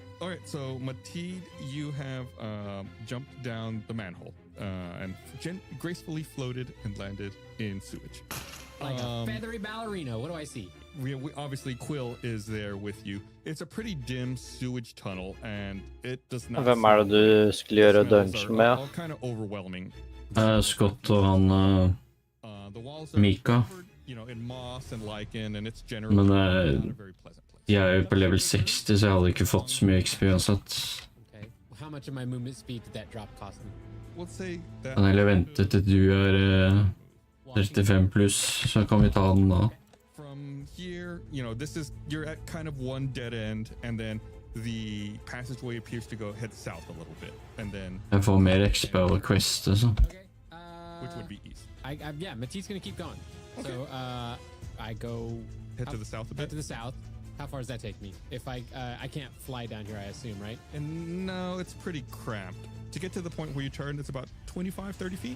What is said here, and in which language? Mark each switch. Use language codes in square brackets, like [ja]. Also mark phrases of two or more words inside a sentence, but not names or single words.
[en] All right, so Mateed, you have jumped down the manhole and gracefully floated and landed in sewage. Like a feathery ballerina. What do I see? Obviously, Quill is there with you. It's a pretty dim sewage tunnel, and it does not. [no] Hvem er det du skulle gjøre dungeon med? [en] All kind of overwhelming. [no] Scott og han Mika. [en] In moss and lichen, and it's generally [no] Men [en] not a very pleasant place. [no] jeg er jo på level 60, så jeg hadde ikke fått så mye XP uansett. [en] Okay. How much of my movement speed did that drop cost me? We'll say that. [no] Kan heller vente til du er 35 pluss, så kan vi ta den da. [en] From here, you're at kind of one dead end, and then the passageway appears to head south a little bit, and then [no] Jeg får mer XP over quest, så. [en] Which would be east. Yeah, Mateed's gonna keep going. Okay. So I go head to the south a bit. Head to the south. How far does that take me? If I can't fly down here, I assume, right? And no, it's pretty cramped. To get to the point where you turn, it's about 25, 30 feet.